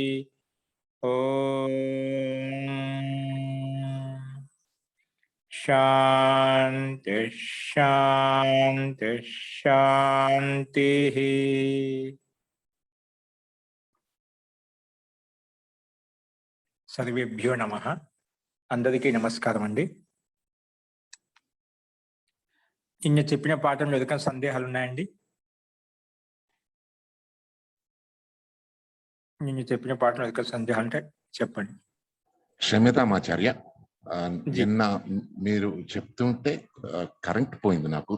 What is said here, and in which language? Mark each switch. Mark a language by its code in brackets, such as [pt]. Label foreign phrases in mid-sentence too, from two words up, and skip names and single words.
[sa] ओम शांति शांति शांति। सर्वेभ्यो नमः। [te] అందరికీ నమస్కారం అండి। నిన్న చెప్పిన పాఠంలో ఏదైనా సందేహాలు ఉన్నాయండి? నిన్న చెప్పిన పాఠంలో ఏదైనా సందేహాలు ఉంటే చెప్పండి. క్షమితామాచార్య, నిన్న మీరు చెప్తుంటే కరెంట్ పోయింది నాకు.